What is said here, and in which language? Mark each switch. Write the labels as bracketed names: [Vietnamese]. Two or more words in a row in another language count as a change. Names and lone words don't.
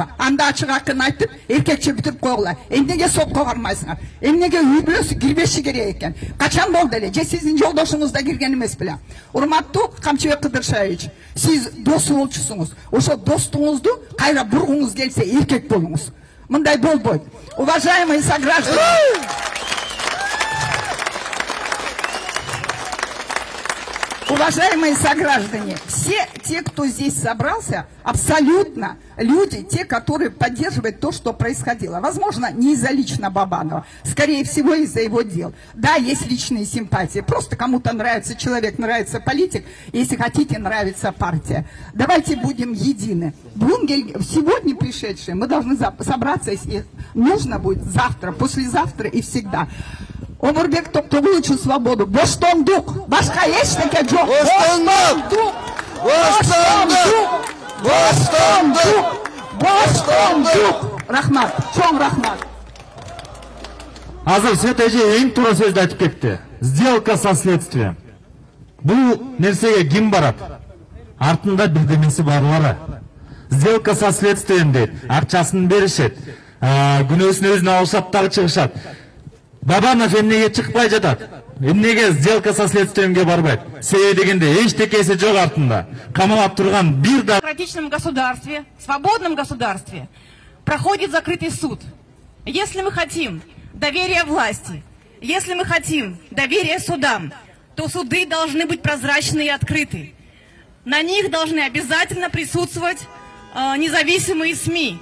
[Kyrgyz] Анда ачык акын айтып, эркекче бүтүп койгула. Эмнеге сотко бармайсыңар? Эмнеге үй бүлөсү кирбеши керек экен? Качан болду эле? Же сиздин жолдошуңуз да кирген эмес беле? Урматтуу Камчыбек Кыдыршаевич, сиз досу болчусуңуз. Ошо достуңузду кайра бургуңуз келсе эркек болуңуз. Мындай болбойт. [Russian] Уважаемые сограждане, уважаемые сограждане, все те, кто здесь собрался, абсолютно люди, те, которые поддерживают то, что происходило. Возможно, не из-за лично Бабанова, скорее всего, из-за его дел. Да, есть личные симпатии. Просто кому-то нравится человек, нравится политик, если хотите, нравится партия. Давайте будем едины. Сегодня пришедшие, мы должны собраться, если нужно будет завтра, послезавтра и всегда. Омурбек Токтогуловичу свободу. [Kyrgyz] Боштондук. Башка эчтеке жок. Боштондук. Боштондук. Боштондук. Боштондук. Рахмат. Чоң рахмат. Азыр Света эже эң туура сөздү айтып кетти. [Russian] Сделка со следствием. [Kyrgyz] Бул нерсеге ким барат? Артында бирдемеси барлары. [Russian] Сделка со следствием [Kyrgyz] дейт. Акчасын беришет. Күнөөсүн өзүнө алышат дагы чыгышат. Бабанов эмнеге чыкпай жатат? Эмнеге [Russian] сделка со следствиемге [Kyrgyz] барбайт? Себеби дегенде эчтекеси жок артында. Камалап турган бир да. [Russian] В демократичном государстве, свободном государстве проходит закрытый суд. Если мы хотим доверия власти, если мы хотим доверия судам, то суды должны быть прозрачны и открыты. На них должны обязательно присутствовать независимые СМИ.